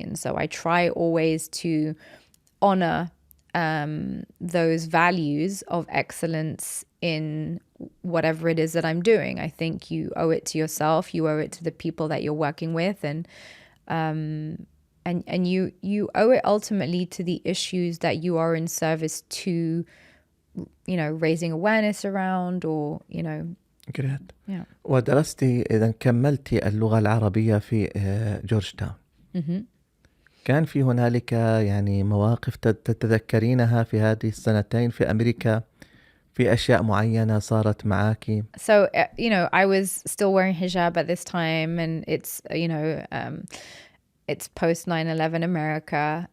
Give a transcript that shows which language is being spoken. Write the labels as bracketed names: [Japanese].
[English] And so I try always to honor those values of excellence in whatever it is that I'm doing. I think you owe it to yourself, you owe it to the people that you're working with, and you owe it ultimately to the issues that you are in service to, you know, raising awareness around, or, you know. Great. Yeah. [Arabic] ودرستي إذا كملتي اللغة العربية في جورج تاون. كان في هنالك يعني مواقف تتذكرينها في هذه السنتين في أمريكا، في أشياء معينة صارت معاكي؟ [English] So, you know, I was still wearing hijab at this time, and it's, you know, it's post 9/11 America.